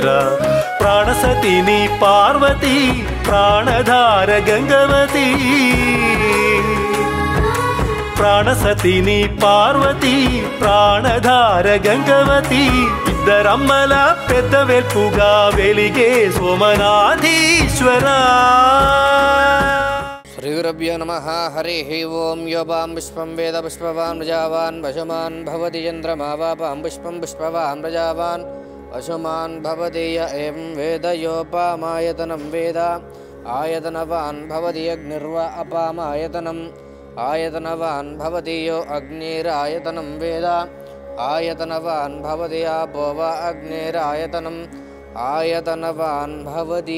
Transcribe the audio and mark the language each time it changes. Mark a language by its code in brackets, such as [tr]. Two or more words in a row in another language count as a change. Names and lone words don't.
[te] ప్రాణసతిని పార్వతి ప్రాణధార గంగవతి. ప్రాణసతిని పార్వతి ప్రాణధార గంగవతి. ఇద్దరమ్మల పెద్ద వెల్పుగా వెలిగే సోమనాథీశ్వర. [sa] श्रीगुरुभ्यो नमः। हरिः ओं। यो वां पुष्पं वेद पुष्पवान् प्रजावान् वशमान् भवति चन्द्रमा वां पुष्पं पुष्पवान् प्रजावान् वशमान् भवति य एवं वेद योपामायतनं वेद आयतनवान् भवति अग्निर्वा अपामायतनम् आयतनवान् भवति यो अग्निरायतनं वेद आयतनवान् भवति आपो वा अग्निरायतनम् आयतनवान् भवति।